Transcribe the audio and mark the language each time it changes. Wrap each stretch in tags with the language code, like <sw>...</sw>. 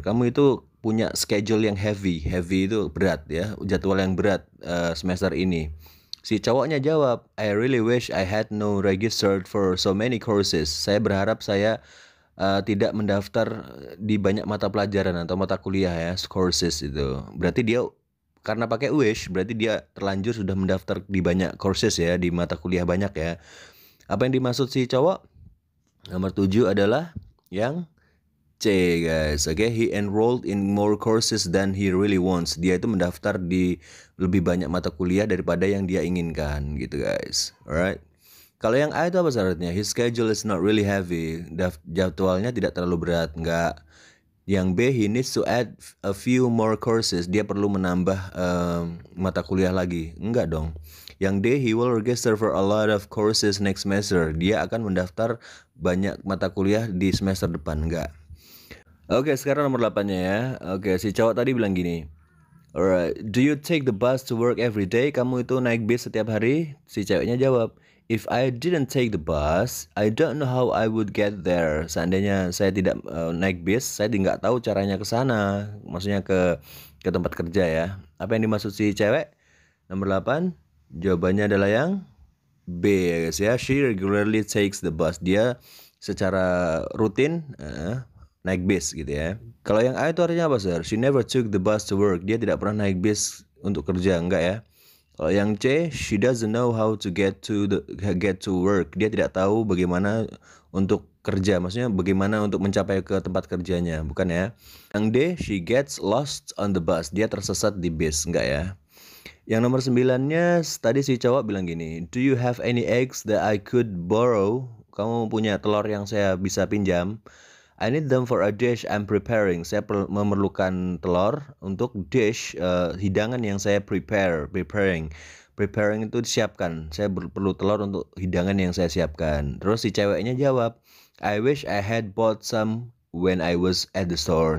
<id>Kamu itu punya schedule yang heavy itu berat ya, jadwal yang berat semester ini. Si cowoknya jawab,</id> <en>I really wish I had no registered for so many courses.</en> <id>Saya berharap saya tidak mendaftar di banyak mata pelajaran atau mata kuliah ya, courses itu. Berarti dia karena pakai wish, berarti dia terlanjur sudah mendaftar di banyak courses ya, di mata kuliah banyak ya. Apa yang dimaksud si cowok? Nomor 7 adalah yang C, guys.</id> <en>Oke, he enrolled in more courses than he really wants.</en> <id>Dia itu mendaftar di lebih banyak mata kuliah daripada yang dia inginkan, gitu, guys. Alright. Kalau yang A itu apa syaratnya?</id> <en>His schedule is not really heavy.</en> <id>Jadwalnya tidak terlalu berat, enggak. Yang B,</id> <en>he needs to add a few more courses.</en> <id>Dia perlu menambah mata kuliah lagi. Enggak dong. Yang D,</id> <en>he will register for a lot of courses next semester.</en> <id>Dia akan mendaftar banyak mata kuliah di semester depan. Enggak. Oke, sekarang nomor 8-nya ya. Oke, si cowok tadi bilang gini.</id> <en>Alright, do you take the bus to work every day?</en> <id>Kamu itu naik bis setiap hari? Si ceweknya jawab,</id> <en>if I didn't take the bus, I don't know how I would get there.</en> <id>Seandainya saya tidak naik bis, saya tidak tahu caranya ke sana. Maksudnya ke tempat kerja ya. Apa yang dimaksud si cewek? Nomor 8, jawabannya adalah yang B ya guys ya.</id> <en>She regularly takes the bus.</en> <id>Dia secara rutin naik bis gitu ya. Kalau yang A itu artinya apa, Sir?</id> <en>She never took the bus to work.</en> <id>Dia tidak pernah naik bis untuk kerja, enggak ya. Kalau yang C,</id> <en>she doesn't know how to get to work.</en> <id>Dia tidak tahu bagaimana untuk kerja. Maksudnya bagaimana untuk mencapai ke tempat kerjanya, bukan ya. Yang D,</id> <en>she gets lost on the bus.</en> <id>Dia tersesat di bis, enggak ya. Yang nomor 9-nya tadi si cowok bilang gini,</id> <en>do you have any eggs that I could borrow?</en> <id>Kamu punya telur yang saya bisa pinjam?</id> <en>I need them for a dish I'm preparing.</en> <id>Saya memerlukan telur untuk dish, hidangan yang saya preparing. Preparing itu disiapkan. Saya perlu telur untuk hidangan yang saya siapkan. Terus si ceweknya jawab,</id> <en>I wish I had bought some when I was at the store.</en>